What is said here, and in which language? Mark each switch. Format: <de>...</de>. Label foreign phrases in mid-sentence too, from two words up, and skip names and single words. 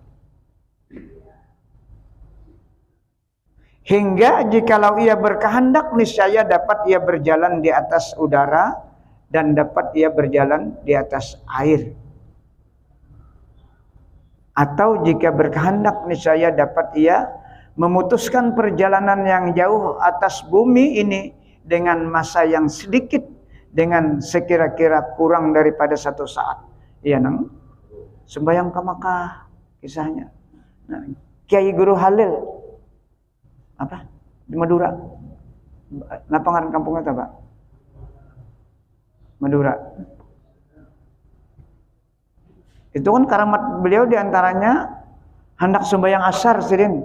<id>Hingga jikalau ia berkehendak niscaya dapat ia berjalan di atas udara dan dapat ia berjalan di atas air. Atau jika berkehendak niscaya dapat ia memutuskan perjalanan yang jauh atas bumi ini dengan masa yang sedikit, dengan sekira-kira kurang daripada 1 saat.</id> <bjn>Iya nang sembahyang ke Makkah kisahnya.</bjn> <id>Nah, Kiai Guru Halil apa di Madura.</id> <bjn>Napa ngaran kampungnya itu Pak?</bjn> <id>Madura. Itu kan karamat beliau diantaranya hendak sembahyang asar sidin.</id>